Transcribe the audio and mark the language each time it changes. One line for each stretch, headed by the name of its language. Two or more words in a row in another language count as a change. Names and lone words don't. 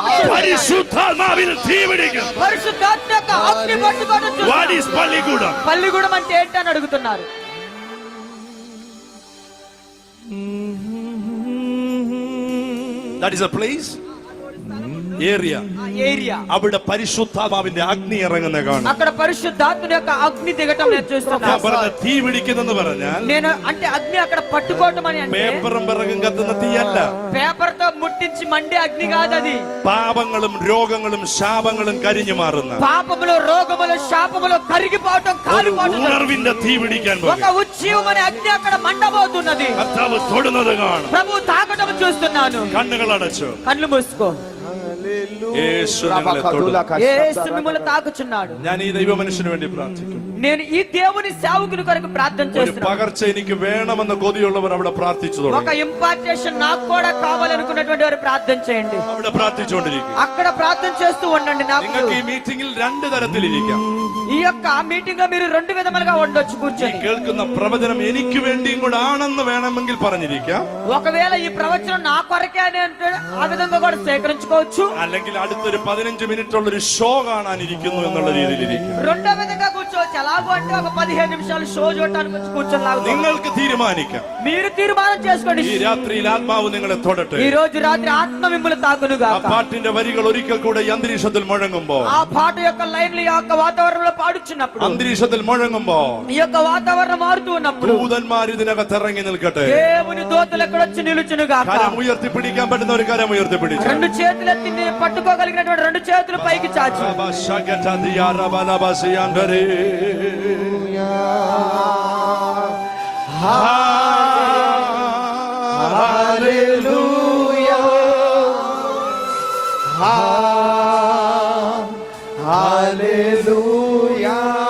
Malayalam: പരിശുദ്ധാത്മാവിൽ തീ പിടിക്കുന്നു.
Telugu: పరిశుద్ధాత్మ యొక్క అగ్ని మండుకోవడం
English: What
Telugu: చూస్తున్నాను.
English: is പള്ളിക്കൂടം?
Telugu: పల్లిగూడెం అంటే ఏంటని అడుగుతున్నారు.
English: That is a place, area.
Telugu: ఏరియా.
Malayalam: അവിടെ പരിശുദ്ധാത്മാവിന്റെ അഗ്നി ഇറങ്ങുന്ന കാണും.
Telugu: అక్కడ పరిశుద్ధాత్మ యొక్క అగ్ని దిగటం నేను
Malayalam: ഞാൻ
Telugu: చూస్తున్నాను.
Malayalam: പറഞ്ഞ തീ പിടിക്കുന്നെന്ന് പറഞ്ഞാൽ
Telugu: నేను అంటే అగ్ని అక్కడ పట్టుకోవటం అని అంటే
Malayalam: പേപ്പറും പിറകും കത്തുന്ന തീയല്ല.
Telugu: పేపర్ తో ముట్టించి మండే అగ్ని కాదు అది.
Malayalam: പാപങ്ങളും രോഗങ്ങളും ശാപങ്ങളും കരിഞ്ഞു മാറുന്ന
Telugu: పాపములు రోగములు శాపములు కరిగిపోవటం
Malayalam: ഒരു
Telugu: కాలిపోవటం.
Malayalam: ഉണർവിന്റെ തീ പിടിക്കാൻ
Telugu: ఒక
Malayalam: പോകും.
Telugu: ఉజ్జీవమనే అగ్ని అక్కడ మండబోతున్నది.
Malayalam: കർത്താവ് തൊടുന്നത് കാണും.
Telugu: ప్రభు తాకటం చూస్తున్నాను.
Malayalam: കണ്ണുകൾ അടച്ചു.
Telugu: కళ్ళు మూసుకో.
Malayalam: യേശു നിങ്ങളെ തൊടും.
Telugu: యేసు మిమ్మల్ని తాకుచున్నాడు.
Malayalam: ഞാൻ ഈ ദൈവ മനുഷ്യന് വേണ്ടി പ്രാർത്ഥിക്കുന്നു.
Telugu: నేను ఈ దేవుని సేవకుని కొరకు ప్రార్థన
Malayalam: ഒരു
Telugu: చేస్తున్నాను.
Malayalam: പകർച്ച എനിക്ക് വേണമെന്ന കൊതിയുള്ളവർ അവിടെ പ്രാർത്ഥിച്ചു
Telugu: ఒక
Malayalam: തുടങ്ങി.
Telugu: ఇంపార్టేషన్ నాకు కూడా కావాలనుకున్నటువంటి వారు ప్రార్థన చేయండి.
Malayalam: അവിടെ പ്രാർത്ഥിച്ചുകൊണ്ടിരിക്കും.
Telugu: అక్కడ ప్రార్థన చేస్తూ ఉండండి. నాకు
Malayalam: നിങ്ങൾക്ക് ഈ മീറ്റിംഗിൽ രണ്ട് തരത്തിലിരിക്കാം.
Telugu: ఈ యొక్క మీటింగ్ లో మీరు రెండు విధములుగా ఉండొచ్చు
Malayalam: ഈ
Telugu: కూర్చొని.
Malayalam: കേൾക്കുന്ന പ്രവചനം എനിക്ക് വേണ്ടിയും കൂടെ ആണെന്ന് വേണമെങ്കിൽ പറഞ്ഞിരിക്കാം.
Telugu: ఒకవేళ ఈ ప్రవచనం నా కొరకే అని అంటే ఆ విధంగా కూడా సేకరించుకోవచ్చు.
Malayalam: അല്ലെങ്കിൽ അടുത്തൊരു 15 മിനിറ്റുള്ള ഒരു ഷോ കാണാനിരിക്കുന്നു എന്നുള്ള രീതിയിലിരിക്കും.
Telugu: రెండో విధంగా కూర్చోవచ్చు. ఎలాగో అంటే ఒక 15 నిమిషాలు షో చూడటానికి వచ్చి కూర్చొని లాగుతాం.
Malayalam: നിങ്ങൾക്ക് തീരുമാനിക്കാം.
Telugu: మీరు తీర్మానం చేసుకోండి.
Malayalam: ഈ രാത്രിയിൽ ആത്മാവ് നിങ്ങളെ തൊടട്ടെ.
Telugu: ఈ రోజు రాత్రి ఆత్మ మిమ్మల్ని తాకునుగా.
Malayalam: ആ പാട്ടിന്റെ വരികൾ ഒരിക്കൽ കൂടെ ഈ അന്തരീക്ഷത്തിൽ മുഴങ്ങുമ്പോൾ,
Telugu: ఆ పాట యొక్క లైన్లు ఈ యొక్క వాతావరణంలో పాడుచున్నప్పుడు,
Malayalam: അന്തരീക്ഷത്തിൽ മുഴങ്ങുമ്പോൾ
Telugu: ఈ యొక్క వాతావరణం మారుతూ ఉన్నప్పుడు
Malayalam: ദൂതന്മാർ ഇതിനകത്ത് ഇറങ്ങി നിൽക്കട്ടെ.
Telugu: దేవుని దూతలు ఎక్కడ వచ్చి నిలుచునుగా.
Malayalam: കരം ഉയർത്തി പിടിക്കാൻ പറ്റുന്ന ഒരു കരം ഉയർത്തി പിടിച്ചു.
Telugu: రెండు చేతులు ఎత్తి పట్టుకోగలిగినటువంటి రెండు చేతులు పైకి చాచి. Hallelujah. Hallelujah.